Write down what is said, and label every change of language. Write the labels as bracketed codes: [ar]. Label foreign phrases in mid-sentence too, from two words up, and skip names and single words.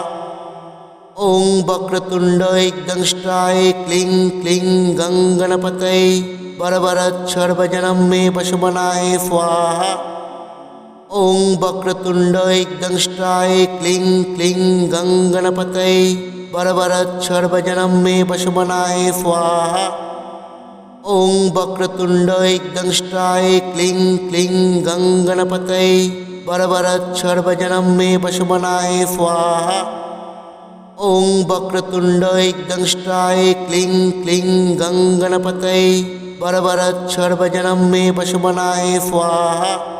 [sa] ওং বক্রতুণ্ড একদংষ্টায় ক্লিং ক্লিং গং গণপতয়ে বরবরৎ সর্বজনম মে পশুমনায় স্বাহা। ওং বক্রতুণ্ড একদংষ্টায় ক্লিং ক্লিং গং গণপতয়ে বরবরৎ সর্বজনম মে পশুমনায় স্বাহা। ॐ वक्रतुण्डाय दंष्टाय क्लीं क्लीं गङ्गणपतये वरवरच्छर्वजनं मे पशुमनाय स्वाहा। ॐ वक्रतुण्डाय दंष्टाय क्लीं क्लीं गङ्गणपतये वरवरच्छर्वजनं मे पशुमनाय स्वाहा।